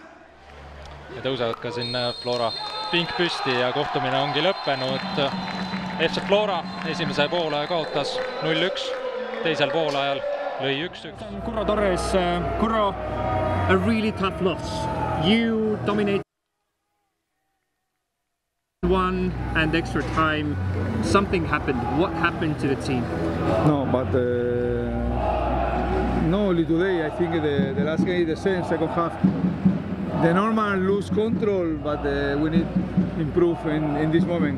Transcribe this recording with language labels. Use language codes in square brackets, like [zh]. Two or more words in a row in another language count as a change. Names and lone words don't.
[et] Ja tõusevad ka siin Flora pink püsti ja kohtumine ongi lõppenud. FC Flora esimese poole kaotas 0-1, teisel poolajal lõi 1-1. [en] Curro Torres, Curro, a really tough loss. You dominated one and extra time. Something happened. What happened to the team? No, but not only today. I think the last game, the second half, the normal lose control, but we need improve in this moment.